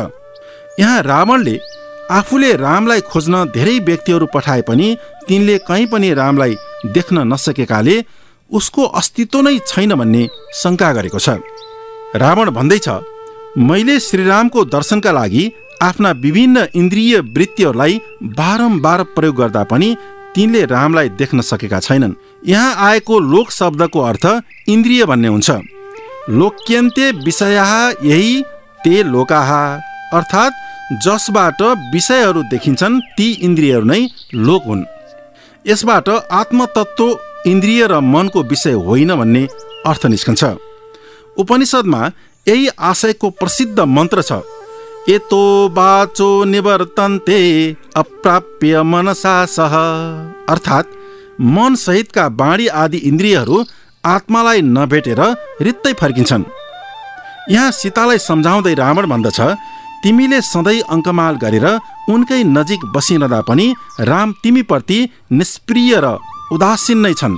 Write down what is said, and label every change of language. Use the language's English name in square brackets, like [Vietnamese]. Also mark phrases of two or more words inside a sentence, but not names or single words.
[Nepali] यहाँ रावणले आफूले रामलाई खोज्न धेरै व्यक्तिहरू पठाए पनि तिनले कहीँ पनि रामलाई देख्न नसकेकाले उसको अस्तित्व नै छैन भन्ने शङ्का गरेको छ। रावण भन्दैछ, मैले श्रीरामको दर्शनका लागि आफ्ना विभिन्न इन्द्रिय वृत्तिहरूलाई बारम्बार प्रयोग गर्दा पनि तिनले रामलाई देख्न सकेका छैनन्। यहाँ आएको लोक शब्दको अर्थ इन्द्रिय भन्ने हुन्छ। [Sanskrit] लोक्यन्ते विषयाः यही ते लोकाः, [Nepali] अर्थात् जसबाट विषयहरू देखिन्छन् ती इन्द्रियहरू नै लोक हुन्। यसबाट आत्मतत्त्व इन्द्रिय र मनको विषय होइन भन्ने अर्थ निस्कन्छ। उपनिषदमा यही आशयको प्रसिद्ध मन्त्र छ, [Sanskrit] एतो वाचो निवर्तन्ते अप्राप्य मनसा सह, [Nepali] अर्थात् मन सहितका वाणी आदि इन्द्रियहरू आत्मालाई नभेटेर रित्तै फर्किन्छन्। यहाँ सीतालाई सम्झाउँदै रावण भन्दछ, तिमीले सधैँ अङ्कमाल गरेर उनकै नजिक बसिरहँदा पनि राम तिमीप्रति निष्प्रिय र उदासीन नै छन्।